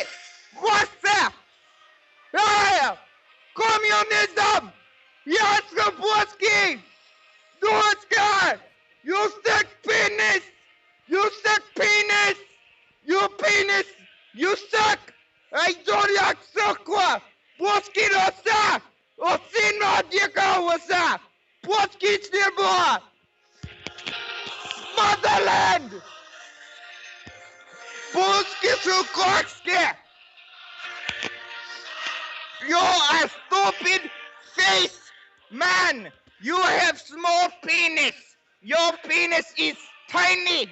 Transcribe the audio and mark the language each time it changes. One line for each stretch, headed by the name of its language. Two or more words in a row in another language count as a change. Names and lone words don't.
English: Gossip! Hey! Communism! Yes, Boski! Doska! You suck penis! You suck penis! You penis! You suck!
Russian: Ай, дурак, сука! Боски роса! Осина дикавоса! Боски снеба!
English: Motherland! Boski Sukorski! You are stupid face man! You have small penis! Your penis is tiny!